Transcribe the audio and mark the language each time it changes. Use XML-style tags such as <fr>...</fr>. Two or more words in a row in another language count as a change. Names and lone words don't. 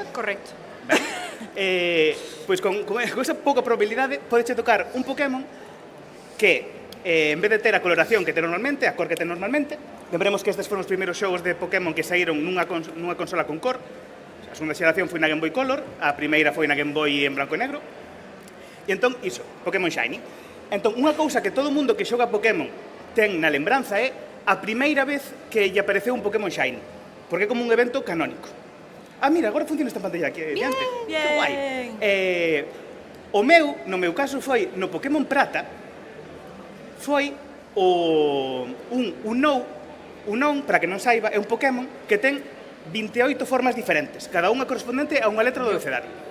<gl>Correcto. Pois con esa pouca probabilidade podeche tocar un Pokémon que en vez de ter a coloración que ten normalmente, a cor que ten normalmente, lembremos que estes foron os primeiros xogos de Pokémon que saíron nunha consola con cor. A segunda xeración foi na Game Boy Color, a primeira foi na Game Boy en branco e negro. E entón, iso, Pokémon Shiny. Entón, unha cousa que todo mundo que xoga Pokémon ten na lembranza é a primeira vez que lle apareceu un Pokémon Shiny, porque é como un evento canónico. Ah, mira, agora funciona esta pantalla aquí diante. Bien. Que guai. No meu caso foi, no Pokémon Prata, foi un para que non saiba, é un Pokémon que ten 28 formas diferentes, cada unha correspondente a unha letra do abecedario.</gl>